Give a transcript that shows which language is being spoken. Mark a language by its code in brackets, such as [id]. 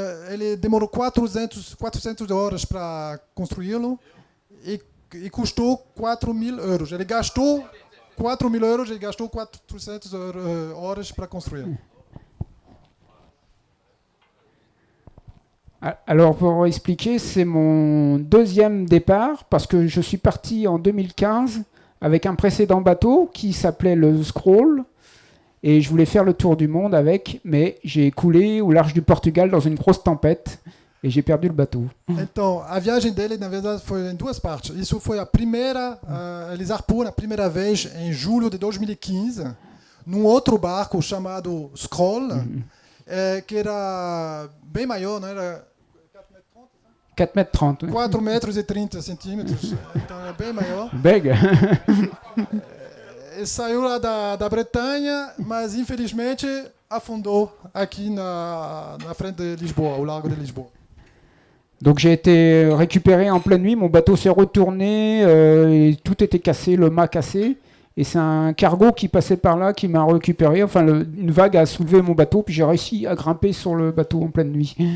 [pt] Ele demorou 400 horas para construí-lo e custou 4 000 €. Ele gastou 4 000 €, ele gastou 400 horas para construir. [fr] Alors, pour expliquer, c'est mon deuxième départ, parce que je suis parti en 2015 avec un précédent bateau qui s'appelait le Scroll, et je voulais faire le tour du monde avec, mais j'ai coulé au large du Portugal dans une grosse tempête, e j'ai perdu le bateau. [pt] Então, a viagem dele, na verdade, foi em 2 partes. Isso foi a primeira, ele zarpou na primeira vez em julho de 2015, num outro barco chamado Scroll, que era bem maior, não era [fr] 4 mètres 30. [pt] 4 metros e 30 centímetros, então é bem maior. Beg. Ele saiu lá da Bretanha, mas infelizmente afundou aqui na frente de Lisboa, au largo de Lisboa. [fr] Donc j'ai été récupéré en pleine nuit, mon bateau s'est retourné, et tout était cassé, le mât cassé, et c'est un cargo qui passait par là qui m'a récupéré, enfin une vague a soulevé mon bateau, puis j'ai réussi à grimper sur le bateau en pleine nuit.